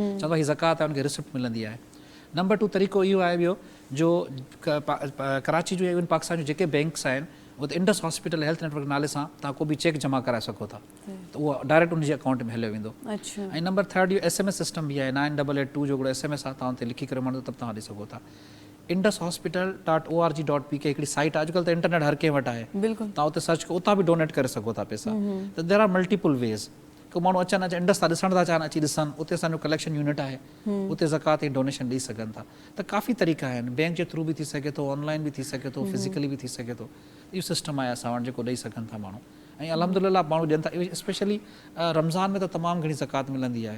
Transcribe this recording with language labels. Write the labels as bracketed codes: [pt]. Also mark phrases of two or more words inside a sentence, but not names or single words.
[sd] चवंदो हीअ ज़कात आहे, उनखे रिसिप्ट मिलंदी आहे। नंबर 2 तरीक़ो इहो आहे ॿियो, जो कराची जो इवन पाकिस्तान जो जेके बैंक्स आहिनि, उते इंडस हॉस्पिटल हेल्थ नेटवर्क नाले सां तव्हां को बि चेक जमा कराए सघो था, त उहो डायरेक्ट उनजे अकाउंट में हलियो वेंदो। ऐं नंबर 3 इहो SMS सिस्टम बि आहे, 9882 जो हिकिड़ो SMS आहे, तव्हां उते लिखी करे माण्हू त तव्हां ॾेई सघो था। indushospital.org.pk हिकिड़ी साइट आहे, अॼुकल्ह त इंटरनेट हर कंहिं वटि आहे, तव्हां उते सर्च कयो, उतां बि डोनेट करे सघो था पैसा। [en] त there are multiple ways. [sd] को माण्हू अचनि इंडस था ॾिसण था चाहिनि, अची ॾिसनि, उते असांजो कलेक्शन यूनिट आहे, उते ज़कात ऐं डोनेशन ॾेई सघनि था। त काफ़ी तरीक़ा आहिनि, बैंक जे थ्रू बि थी सघे थो, ऑनलाइन बि थी सघे थो, फिज़िकली बि थी सघे थो। इहो सिस्टम आहे असां वटि जेको ॾेई सघनि था माण्हू, ऐं अल्हम्दुलिल्लाह माण्हू ॾियनि था। स्पेशली रमज़ान में त तमामु घणी ज़कात मिलंदी आहे।